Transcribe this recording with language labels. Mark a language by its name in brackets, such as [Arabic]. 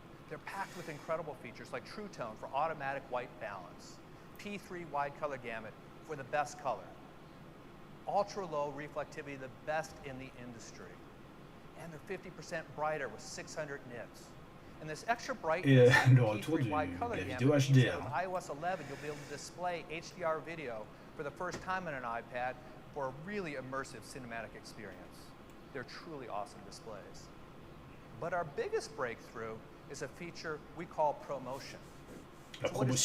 [English] They're packed with incredible features like True Tone for automatic white balance, P3 wide color gamut for the best color, ultra low reflectivity, the best in the industry, and they're 50% brighter with 600 nits. And this extra brightness [French] Et le retour de la vidéo HDR. [English] With iOS 11, you'll be able to display HDR video for the first time on an iPad for a really immersive cinematic experience. They're truly awesome displays. But our biggest breakthrough is a feature we call ProMotion. [French] La [English] So what is